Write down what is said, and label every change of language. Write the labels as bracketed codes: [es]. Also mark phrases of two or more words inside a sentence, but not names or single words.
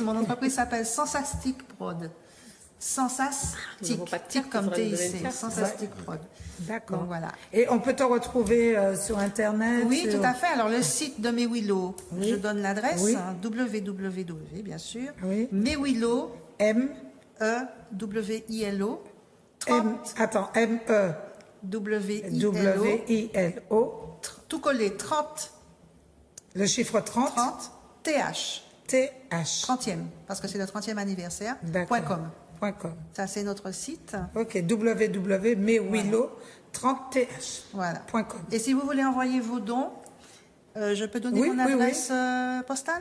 [fr] Mon entreprise s'appelle Sensastic Prod. Sensastic, tic comme TIC, Sensastic Prod. D'accord. Voilà. Et on peut te retrouver sur Internet? Oui, tout à fait. Alors, le site de Mewilo, je donne l'adresse, www, bien sûr. Oui. Mewilo, M-E-W-I-L-O. M-E. W-I-L-O. Tout collé, 30. Le chiffre 30. 30, TH. TH. 30e, parce que c'est le 30e anniversaire. .com. Ça, c'est notre site. Ok, www.mewilo30th. Voilà. .com. Et si vous voulez envoyer vos dons, je peux donner mon adresse postale?